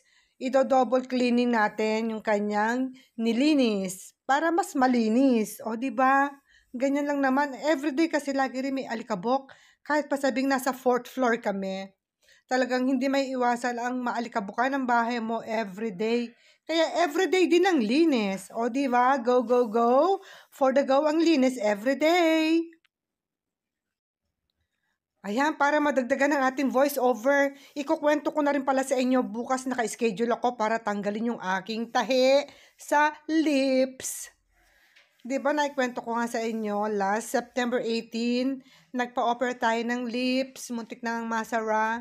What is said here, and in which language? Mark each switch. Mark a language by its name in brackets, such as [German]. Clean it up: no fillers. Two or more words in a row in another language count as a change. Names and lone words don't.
[English] Double cleaning [Filipino] natin yung kanyang nilinis para mas malinis. O, di ba? Ganyan lang naman. Everyday kasi lagi rin may alikabok. Kahit pa sabing nasa 4th floor kami. Talagang hindi may iwasan ang maalikabukan ng bahay mo everyday. Kaya everyday din ang linis. O, di ba? [English] Go, go, go. For the go [Filipino] ang linis [English] everyday. [Filipino] Ayan, para madagdagan ang ating [English] voice over, [Filipino] ikukwento ko na rin pala sa inyo, bukas naka-schedule ako para tanggalin yung aking tahi sa lips. Diba, naikwento ko nga sa inyo, [English] last September 18, [Filipino] nagpa-opera tayo ng lips, muntik na ang masara.